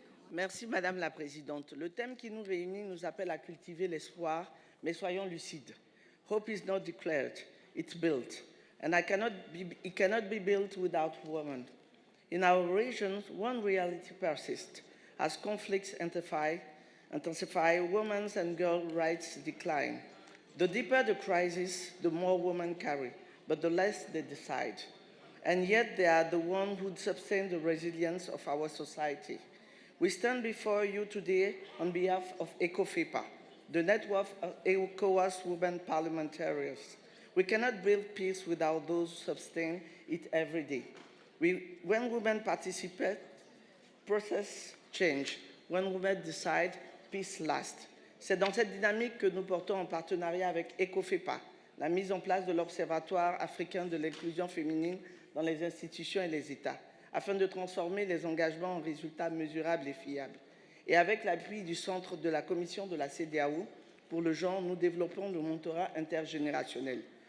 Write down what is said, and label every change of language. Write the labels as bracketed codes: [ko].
[fr] Merci, Madame la Présidente. Le thème qui nous réunit nous appelle à cultiver l'espoir, mais soyons lucides. [en] Hope is not declared, it's built. And it cannot be built without women. In our regions, one reality persists. As conflicts intensify, women's and girls' rights decline. The deeper the crisis, the more women carry, but the less they decide. And yet they are the ones who sustain the resilience of our society. We stand before you today on behalf of ECOFIPA, the network of ECOWAS Women Parliamentarians. We cannot build peace without those who sustain it every day. When women participate, process change. When women decide, peace lasts. [fr] C'est dans cette dynamique que nous portons en partenariat avec ECOFIPA, la mise en place de l'Observatoire africain de l'inclusion féminine dans les institutions et les États, afin de transformer les engagements en résultats mesurables et fiables. Et avec l'appui du Centre de la Commission de la CEDEAO pour le genre, nous développons le mentorat intergénérationnel.